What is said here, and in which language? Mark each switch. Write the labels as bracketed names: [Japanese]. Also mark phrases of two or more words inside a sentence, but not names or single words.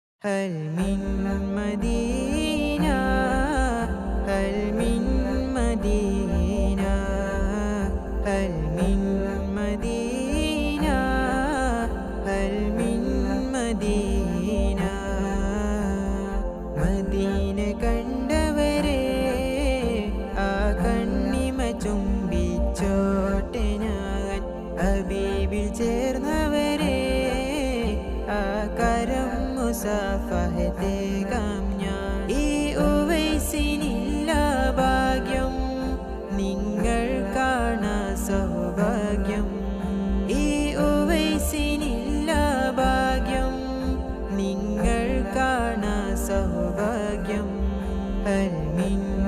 [Arabic] هل من مدينة هل من مدينة هل من مدينة هل من مدينة [Malayalam] മദീന കണ്ടവരെ ആ കണ്ണിമ ചുംബിച്ചോട്ടെ ഞാൻ ഹബീബിൽ ചേർന്നവരെ ആ കരം മുസാഫഹത്തേകാം ഞാൻ ഈ ഉവൈസിനില്ല ഭാഗ്യം നിങ്ങൾ കാണാ സൗഭാഗ്യം ഈ ഉവൈസിനില്ല ഭാഗ്യം നിങ്ങൾ കാണാ സൗഭാഗ്യം [Arabic] هل من